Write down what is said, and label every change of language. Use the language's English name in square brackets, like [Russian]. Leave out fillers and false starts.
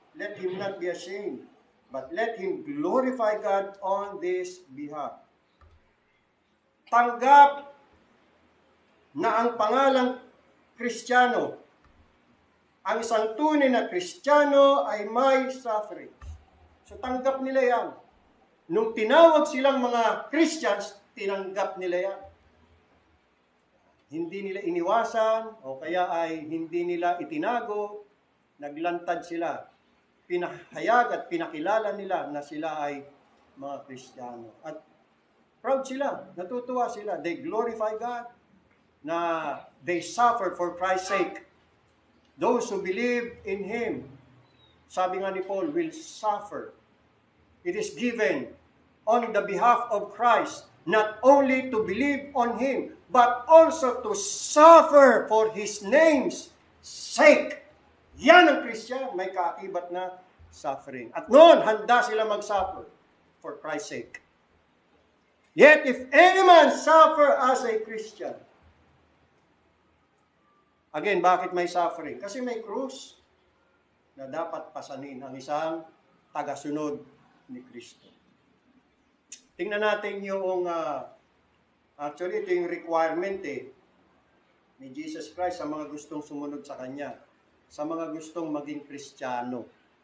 [English] Let him not be ashamed, but let him glorify God on this behalf. [Filipino] Tanggap na ang pangalang Kristiyano, ang isang tunay na Kristiyano ay may suffering. So tanggap nila yan. Nung tinawag silang mga Christians, tinanggap nila yan. Hindi nila iniwasan o kaya ay hindi nila itinago, naglantad sila. Pinahayag at pinakilala nila na sila ay mga Kristiyano. At proud sila, natutuwa sila. [English] They glorify God na they suffer for Christ's sake. Those who believe in Him, [Filipino] sabi nga ni Paul, [English] will suffer. It is given on the behalf of Christ, not only to believe on Him, but also to suffer for His name's sake. [Filipino] Yan ang Christian, may kaakibat na suffering. At noon, handa sila mag-suffer [English] for Christ's sake. Yet, if any man suffer as a Christian, again, [Filipino] bakit may suffering? Kasi may krus na dapat pasanin ang isang tagasunod ni Kristo. Tingnan natin yung, actually, ito yung requirement ni Jesus Christ sa mga gustong sumunod sa Kanya, sa mga gustong maging Kristiyano.